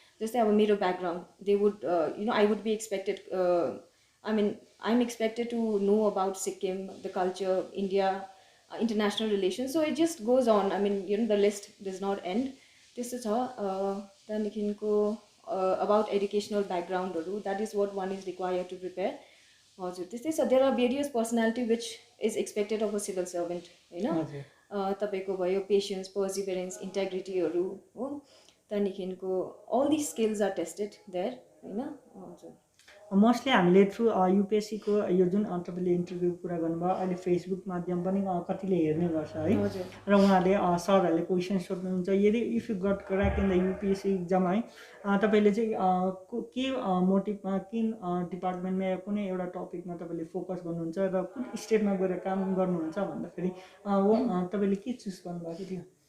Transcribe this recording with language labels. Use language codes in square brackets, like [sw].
[en] Just have a mirror background, they would I would be expected, I'm expected to know about Sikkim, the culture, India, international relations. So it just goes on. the list does not end. [ne] त्यस्तो छ। त्यहाँदेखिको [en] about educational background, that is what one is required to prepare. [ne] हजुर त्यस्तै छ। [en] there are various personality which is expected of a civil servant, [ne] होइन? तपाईँको भयो patience, Perseverance, इन्टेग्रिटीहरू हो। त्यहाँदेखिको [en] all these skills are tested there, [ne] होइन? हजुर मोस्टली हामीले थ्रु युपिएससीको यो जुन तपाईँले इन्टरभ्यू कुरा गर्नुभयो अहिले फेसबुक माध्यम पनि कतिले हेर्ने गर्छ है, र उहाँहरूले सरहरूले क्वेसन सोध्नुहुन्छ यदि [en] if you got crack in the UPSC exam [ne] है, तपाईँले चाहिँ के मोटिभमा किन डिपार्टमेन्टमा या कुनै एउटा टपिकमा तपाईँले फोकस गर्नुहुन्छ र कुन स्टेटमा गएर काम गर्नुहुन्छ भन्दाखेरि तपाईँले के चुज गर्नुभएको थियो?